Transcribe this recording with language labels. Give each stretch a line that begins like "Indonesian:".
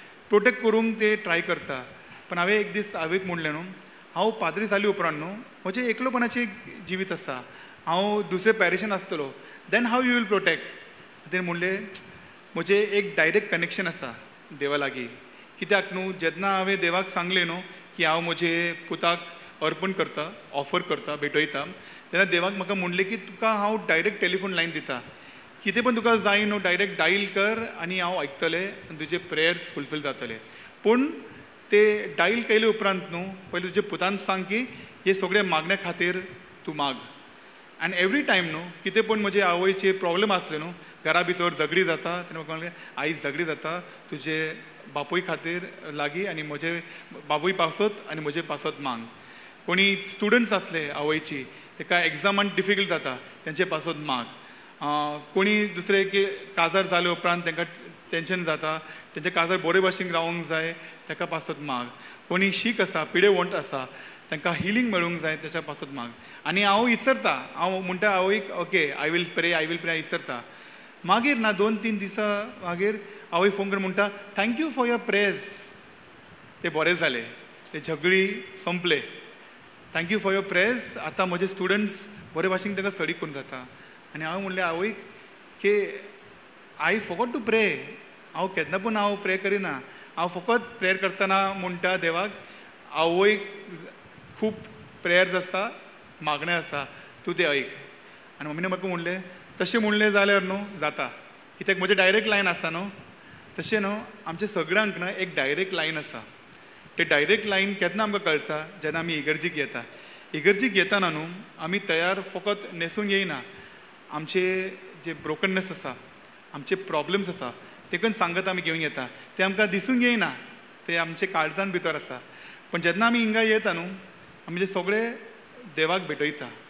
Goan Konkani: Protect करूंक ते try करता. पण हांवें एक दीस आवयक म्हणलें न्हू हांव पाद्री जाली उपरांत न्हू म्हजें एकलोपणाचें जिवीत आसा. हांव दुसरे पॅरिशान आसतलो,
English: Then how you will protect.
Goan Konkani: ताणें म्हणलें म्हजें एक डायरेक्ट कनेक्शन आसा देवा लागीं. कित्याक न्हू, जेन्ना हांवें देवाक सांगलें न्हू की हांव म्हजे पुताक अर्पण करता, ऑफर करता, भेटयता, तेन्ना देवाक म्हाका म्हणलें की तुका हांव डायरेक्ट टॅलिफोन लायन दिता. कितें पण तुका जाय न्हू डायरेक्ट डायल कर आनी हांव आयकतलें आनी तुजे प्रेयर्स फुलफील जातले. पूण ते डायल केले उपरांत न्हू पयलीं तुजे पुतान सांग की हे सगळे मागण्या खातीर तूं माग. आनी एवरी टायम न्हू कितें पूण म्हजे आवयचे प्रॉब्लेम आसले न्हू, घरा भितर झगडी जाता, तेन्ना म्हाका म्हणलें आई झगडी जाता तुजे बापूय खातीर लागीं आनी म्हजे बापूय पासत आनी म्हजे पासत मांग. कोणी स्टुडंट्स आसले आवयची, ताका एग्जामान डिफिकल्ट जाता, तेंचे पासत माग. कोणी दुसरे की काजार जाले उपरांत तांकां टेंशन जाता, तेंचे काजार बरे भाशेन रावंक जाय, ताका पासत माग. कोणी शीक आसा, पिडेवंट आसा, तांकां हिलींग मेळूंक जाय, तेच्या पासत माग. आनी हांव विचारता, हांव म्हणटा आवयक
English: okay I will pray
Goan Konkani: विचारता. मागीर ना 2-3 दिसां मागीर आवय फोन करून म्हणटा
English: Thank you for your prayers.
Goan Konkani: ते बरें जाले, ते झगडी संपले.
English: Thank you for your prayers.
Goan Konkani: आतां म्हजे स्टुडंट्स बरे भाशेन तांकां स्टडी करून जाता. आनी हांव म्हणलें आवयक की
English: I forgot to pray.
Goan Konkani: हांव केन्ना पूण हांव प्रे करिना. हांव फकत प्रेयर करतना म्हणटा देवाक आवयक खूब प्रेयर्स आसा, मागणें आसा, तूं तें ऐक. आनी मम्मीन म्हाका म्हणलें तशें म्हणलें जाल्यार न्हू जाता, कित्याक म्हजें डायरेक्ट लायन आसा न्हू. तशें न्हू आमच्या सगळ्यांक ना एक डायरेक्ट लायन आसा. ते डायरेक्ट लायन केन्ना आमकां कळटा जेन्ना आमी इगर्जीक येता. इगर्जीक येताना न्हू आमी तयार फकत न्हेसून येयना. आमचे जे ब्रोकननेस आसा, आमचे प्रॉब्लेम्स आसा, तेकून सांगत आमी घेवन येता. ते आमकां दिसूंक येयना, ते आमचे काळजान भितर आसा. पण जेन्ना आमी हिंगा येता न्हू आमी ते सगळे देवाक भेटयता.